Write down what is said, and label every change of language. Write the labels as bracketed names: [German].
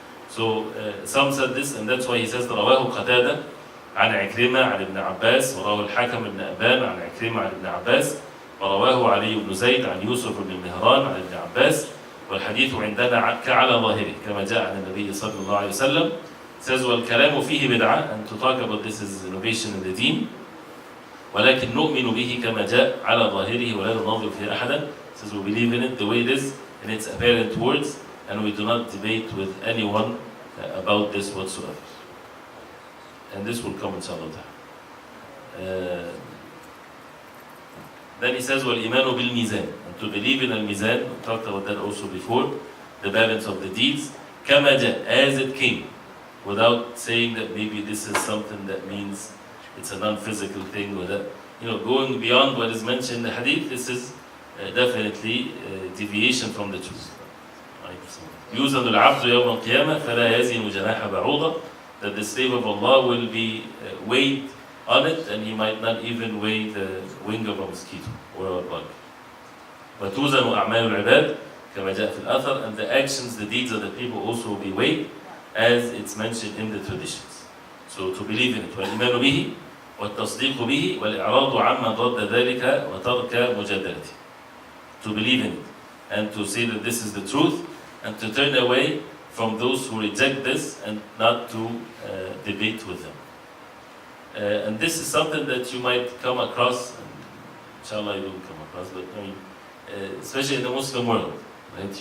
[English] So some said this, and that's why he says [Arabic] رواه قتادة عن عكرمة عن ابن عباس ورواه الحكم بن أبان عن عكرمة عن ابن عباس ورواه علي بن زيد عن يوسف بن مهران عن ابن عباس والحديث عندنا كعلى ظاهره كما جاء عن النبي صلى الله عليه وسلم. [English] Says [Arabic] والكلام فيه بدعة, [English] and to talk about this is innovation in the deen. [Arabic] ولكن نؤمن به كما جاء على ظاهره ولا نناظر فيه أحدا. [English] Says we believe in it the way it is, in its apparent words, and we do not debate with anyone about this whatsoever. And this will come inshallah. Then he says, [Arabic] وَالْإِيمَانُ بِالْمِيزَانِ. [English] And to believe in al-mizan, we talked about that also before, the balance of the deeds, [Arabic] كَمَا جَاء, [English] as it came, without saying that maybe this is something that means it's a non-physical thing, or that, going beyond what is mentioned in the hadith, this is definitely deviation from the truth. [Arabic] يوزن العبد يوم القيامة فلا يزن جناح بعوضة. [English] That the slave of Allah will be weighed on it, and he might not even weigh the wing of a mosquito or a bug. [Arabic] وتوزن أعمال العباد كما جاء في الأثر. [English] And the actions, the deeds of the people also will be weighed, as it's mentioned in the traditions. So to believe in it, [Arabic] والإيمان به والتصديق به والإعراض عما ضد ذلك وترك مجادلته. [English] To believe in it, and to say that this is the truth, and to turn away from those who reject this, and not to debate with them. And this is something that you might come across, and inshallah you will come across, but especially in the Muslim world. Right?